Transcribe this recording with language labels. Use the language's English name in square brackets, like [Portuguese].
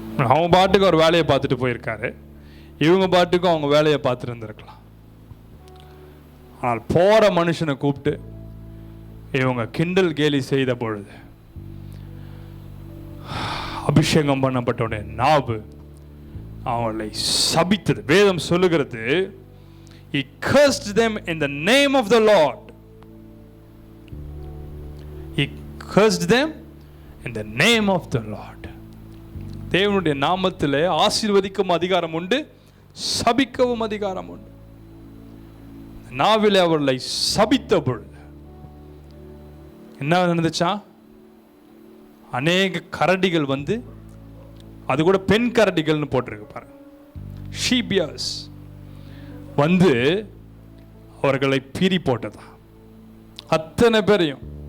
[Tamil] அவங்க பாட்டுக்கு ஒரு வேலையை பார்த்துட்டு போயிருக்காரு, இவங்க பாட்டுக்கும் அவங்க வேலையை பார்த்துட்டு இருந்திருக்கலாம். ஆனால் போற மனுஷனை கூப்பிட்டு இவங்க கிண்டல் கேலி செய்த பொழுது அபிஷேகம் பண்ணப்பட்டவுடைய நாவு அவளை சபித்தது. வேதம் சொல்லுகிறது, [English] he cursed them in the name of the Lord. He cursed them in the name of the Lord. [Tamil] தேவனுடைய நாமத்திலே ஆசீர்வதிக்கும் அதிகாரம் உண்டு, சபிக்கவும் அதிகாரம் உண்டு. நாவிலே அவர்களை சபித்த பொழுது என்ன நடந்துச்சா? அநேக கரடிகள் வந்து, அது கூட பெண் கரடிகள்னு போட்டிருக்கு பாருங்க, ஷீபியர்ஸ் வந்து அவர்களை பீறி போட்டதா. அத்தனை பேரையும்.